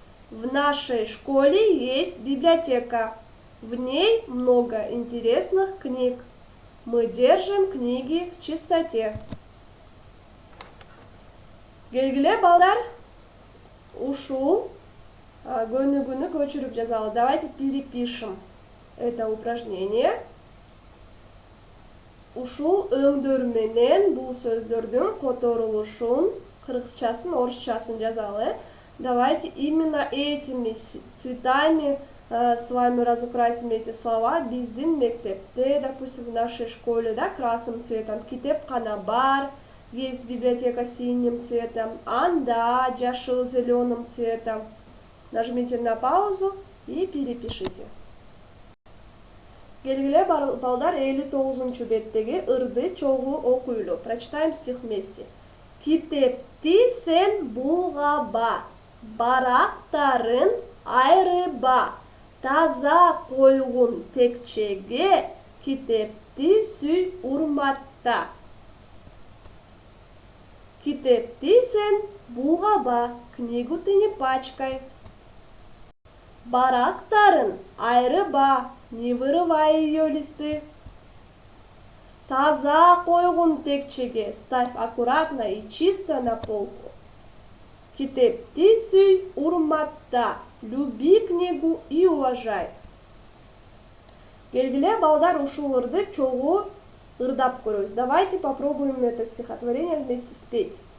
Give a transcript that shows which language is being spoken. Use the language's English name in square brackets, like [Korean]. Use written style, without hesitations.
[Russian] В нашей школе есть библиотека. В ней много интересных книг. Мы держим книги в чистоте. [Kyrgyz] Келгиле, балдар, ушул көнүгүүнү көчүрүп жазалы. [Russian] Давайте перепишем это упражнение. [Kyrgyz] Ушул өңдөр менен бул сөздөрдүн которулушун, кыргызчасын, орусчасын жазалы. [Russian] Давайте именно этими цветами с вами разукрасим эти слова. [Kyrgyz] Биздин мектепте, [Russian] допустим, в нашей школе, да, красным цветом. [Kyrgyz] Китепкана бар. [Russian] Есть библиотека синим цветом, [Kyrgyz] анда жашыл [Russian] зеленым цветом. Нажмите на паузу и перепишите. [Kyrgyz] Келгиле, балдар, 59-чу беттеги ырды чогуу окуйлу. [Russian] Прочитаем стих вместе. [Kyrgyz] Китепти сен булгаба, барактарын айрыба, таза койгун текчеге, китепти сүй урматта. Китепти сен булгаба, [Russian] книгу ты не пачкай. [Kyrgyz] Барактарын айрыба, [Russian] не вырывай ее листы. [Kyrgyz] Таза койгун текчеге [Russian] ставь аккуратно и чисто на полку. [Kyrgyz] Китепти сүй урматта, [Russian] люби книгу и уважай. [Kyrgyz] Келгиле, балдар, ушул ырды чогуу ырдап көрөбүз. [Russian] Давайте попробуем это стихотворение вместе спеть.